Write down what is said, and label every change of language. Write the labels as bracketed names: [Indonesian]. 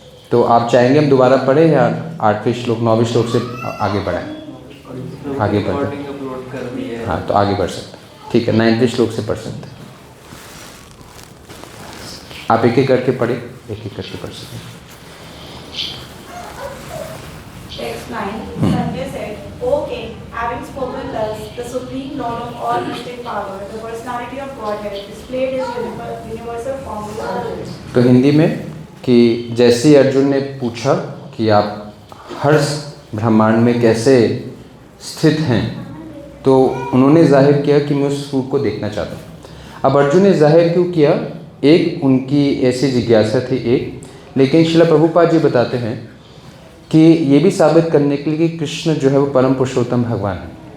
[Hindi] तो आप चाहेंगे हम दोबारा पढ़ें या 8वें श्लोक 9वें श्लोक से आगे बढ़ाएं? आगे बढ़ें, हाँ तो आगे बढ़ सकते हैं, ठीक है। 9वें श्लोक से पढ़ सकते हैं। आप एक एक करके पढ़े, एक एक करके पढ़ सकते हैं। [English] Text 9. Sanjay said, "O king, having spoken thus, the supreme Lord of all mystic power, the personality of Godhead, displayed his universal form to others." [Hindi] तो हिंदी में कि जैसे अर्जुन ने पूछा कि आप हर ब्रह्मांड में कैसे स्थित हैं, तो उन्होंने जाहिर किया कि मैं उस रूप को देखना चाहता हूँ। अब अर्जुन ने जाहिर क्यों किया? एक उनकी ऐसी जिज्ञासा थी एक, लेकिन श्रील प्रभुपाद जी बताते हैं कि ये भी साबित करने के लिए कि कृष्ण जो है वो परम पुरुषोत्तम भगवान है।